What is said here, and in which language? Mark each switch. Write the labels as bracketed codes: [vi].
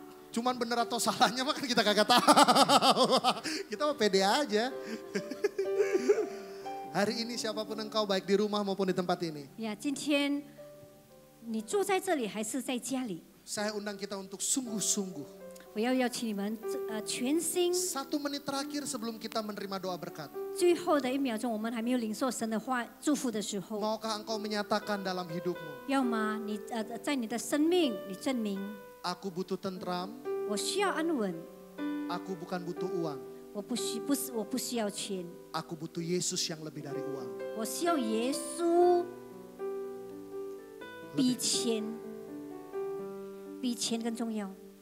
[id] Cuman bener atau salahnya mah kan kita kagak tahu. Kita mah pede aja. Hari ini siapapun engkau baik di rumah maupun di tempat ini. [zh] 呀，今天你住在这里还是在家里？ [id] Saya undang kita untuk sungguh-sungguh. [zh] 我要邀请你们全心。 [id] 1 menit terakhir sebelum kita menerima doa berkat. [zh] 最后的1秒钟，我们还没有领受神的话祝福的时候， [id] Maukah engkau menyatakan dalam hidupmu? [zh] 要吗？你在你的生命，你证明 [id] Aku butuh tentram, [zh] 我需要安稳， [id] aku bukan butuh uang. [zh] 我不需要钱， [id] Aku butuh Yesus yang lebih dari uang. [zh] 我需要耶稣比钱更重要。